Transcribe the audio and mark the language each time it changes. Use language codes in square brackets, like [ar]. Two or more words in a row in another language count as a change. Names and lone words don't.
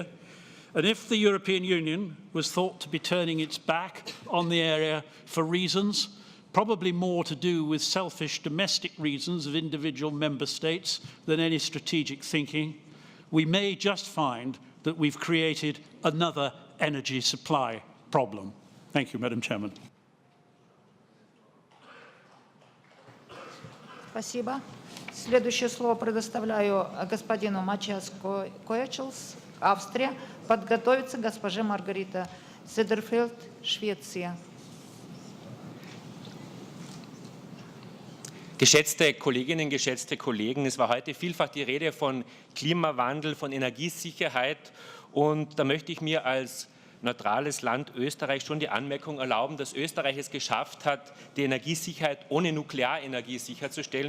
[en] And if the European Union was thought to be turning its back on the area for reasons probably more to do with selfish domestic reasons of individual member states than any strategic thinking, we may just find that we've created another energy supply problem. Thank you, Madam Chairman. [ru] Спасибо. Следующее слово предоставляю господину Матиас Коечелс, Австрия. Подготовится госпоже Маргарита Седерфельд, Швеция. [de] Geschätzte Kolleginnen, geschätzte Kollegen, es war heute vielfach die Rede von Klimawandel, von Energiesicherheit, und da möchte ich mir als neutrales Land Österreich schon die Anmerkung erlauben, dass Österreich es geschafft hat, die Energiesicherheit ohne Nuklearenergie sicherzustellen.